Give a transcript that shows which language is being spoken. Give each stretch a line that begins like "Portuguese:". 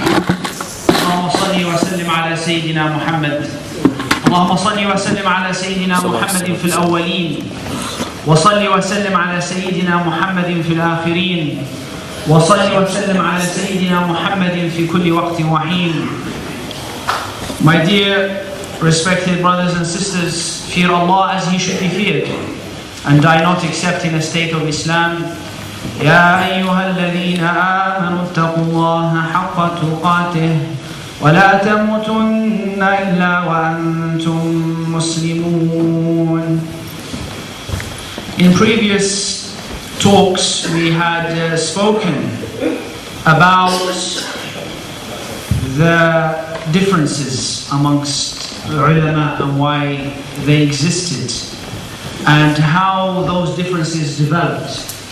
Arabic: اللهم صل وسلم على سيدنا محمد. اللهم صل وسلم على سيدنا محمد في الأولين وصل وسلم على سيدنا محمد في الآخرين وصل وسلم على سيدنا محمد في كل وقت وحين.
English: My dear respected brothers and sisters, fear Allah as He should be feared and die not except in a state of Islam.
Arabic: يا أيها الذين آمنوا اتقوا الله حق تقاته ولا تموتن إلا وأنتم مسلمون.
English: In previous talks we had spoken about the differences amongst ulama and why they existed and how those differences developed.